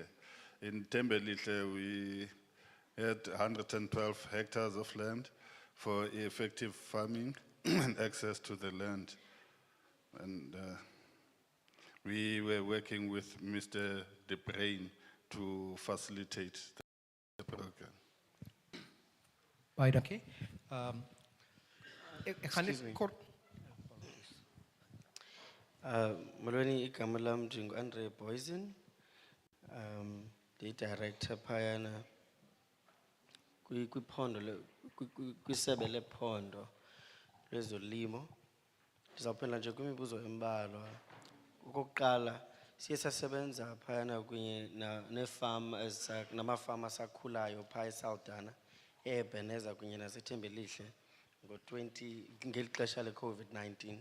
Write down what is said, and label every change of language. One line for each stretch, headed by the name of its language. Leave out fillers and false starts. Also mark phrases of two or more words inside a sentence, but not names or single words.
English: In Tembelethle, we had 112 hectares of land for effective farming and access to the land. And we were working with Mr. De Bruin to facilitate the program.
Afrikaans: Baie dankie. Ek gaan net kort.
Xhosa: Molweni igama lam ndingu-Andre Boysen, ndi-director phayana kwisebe lephondo lezolimo. Ndizawuphendula nje kwimibuzo embalwa. Okokuqala, siye sasebenza phayana kunye neefama namafama asakhulayo phaya eSaldanha, eBeneza kunye naseThembelihle ngeli xesha le-COVID-19.